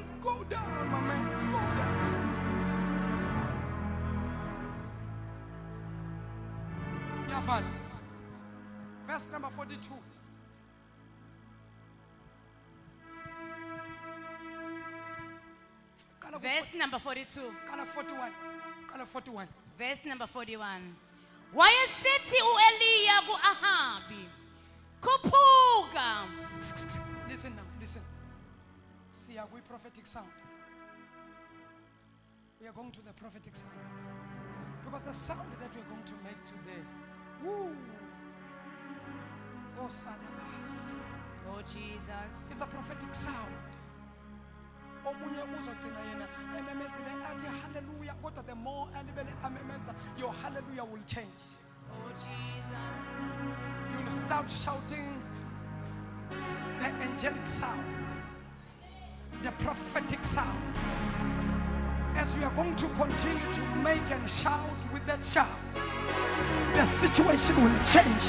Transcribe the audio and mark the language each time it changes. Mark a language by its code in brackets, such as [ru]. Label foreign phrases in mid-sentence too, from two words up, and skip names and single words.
[en] Go down, my man. Go down. Yeah, fun. Verse number 42. Verse number 42. Kind of 41. Kind of 41. Verse number 41. [xh] Wayesithi uEliya ku-Ahabi, khuphuka. [en] Listen now, listen. See, are we prophetic sound? We are going to the prophetic sound. Because the sound that we're going to make today, woo, oh, Sadabahasa, Oh Jesus. it's a prophetic sound. [zu] Omunye uzogcina yena ememezile athi hallelujah, kodwa [en] the more [zu] alibele amemeza, [en] your hallelujah will change. Oh Jesus. You will start shouting the angelic sound, the prophetic sound. As we are going to continue to make and shout with that shout, the situation will change.